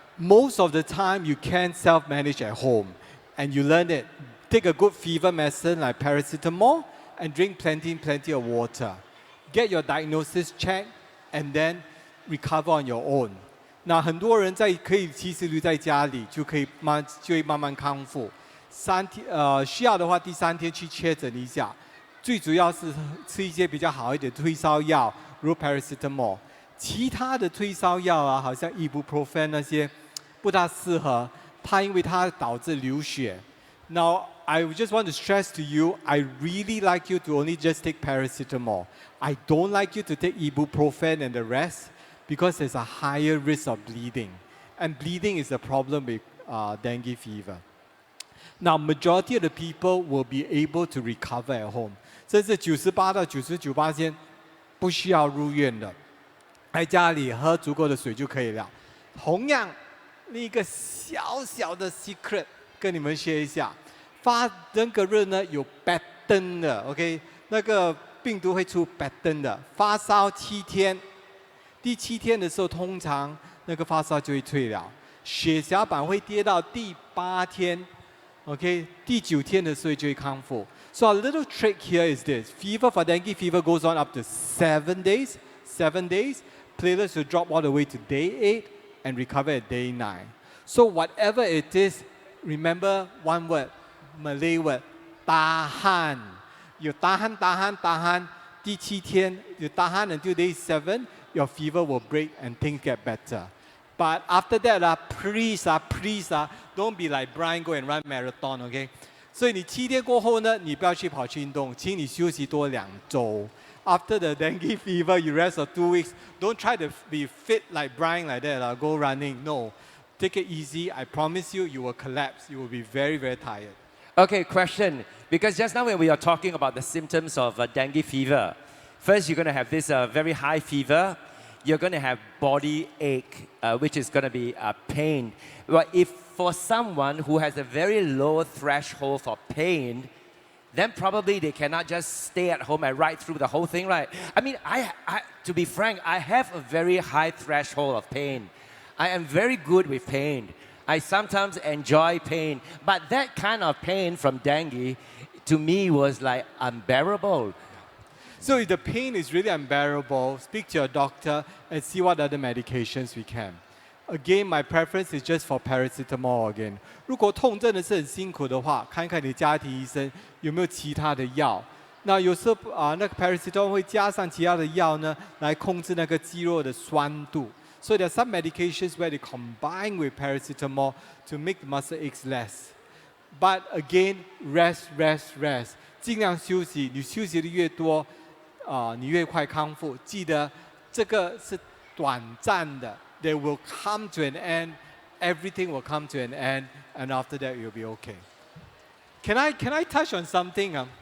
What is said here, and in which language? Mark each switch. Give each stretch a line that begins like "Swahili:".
English: Most of the time, you can self-manage at home, and you learn it. Take a good fever medicine like paracetamol, and drink plenty of water. Get your diagnosis checked, and then recover on your own.
Chinese: 那很多人其实留在家里就会慢慢康复。需要的话第3天去确诊一下。最主要是吃一些比较好一点的退烧药，如 paracetamol。其他的退烧药啊，好像 ibuprofen 那些不大适合，因为它导致流血。
English: Now I just want to stress to you, I really like you to only just take paracetamol. I don't like you to take ibuprofen and the rest because there's a higher risk of bleeding. And bleeding is a problem with dengue fever. Now, majority of the people will be able to recover at home.
Chinese: 甚至98到99%不需要入院的，在家里喝足够的水就可以了。同样，另一个小小的 secret 跟你们学一下。发登革热呢有 pattern 的 ，OK， 那个病毒会出 pattern 的，发烧7天，第7天的时候通常那个发烧就会退了，血小板会跌到第8天 ，OK， 第9天的时候就会康复。
English: So a little trick here is this: fever for dengue fever goes on up to 7 days. 7 days, platelets will drop all the way to day 8 and recover at day 9. So whatever it is, remember one word. Malay word, tahan. You tahan.
Chinese: 第7天
English: you tahan until day 7, your fever will break and things get better. But after that, please, don't be like Brian, go and run marathon, okay?
Chinese: 所以你7天过后呢，你不要去跑去运动，请你休息多2周。
English: After the dengue fever, you rest for 2 weeks. Don't try to be fit like Brian like that, go running. No, take it easy. I promise you, you will collapse. You will be very, very tired. Okay, question. Because just now when we are talking about the symptoms of dengue fever, first you're going to have this very high fever. You're going to have body ache, which is going to be pain. But if for someone who has a very low threshold for pain, then probably they cannot just stay at home and ride through the whole thing, right? I mean, to be frank, I have a very high threshold of pain. I am very good with pain. I sometimes enjoy pain, but that kind of pain from dengue, to me, was like unbearable. So if the pain is really unbearable, speak to your doctor and see what other medications we can. Again, my preference is just for paracetamol again.
Chinese: 如果痛真的是很辛苦的话，看看你家庭医生有没有其他的药。那有时候那个 paracetamol 会加上其他的药呢，来控制那个肌肉的酸度。
English: So there are some medications where they combine with paracetamol to make the muscle aches less. But again, rest.
Chinese: 尽量休息，你休息的越多，你越快康复。记得这个是短暂的。
English: They will come to an end. Everything will come to an end, and after that, you'll be okay. Can I touch on something?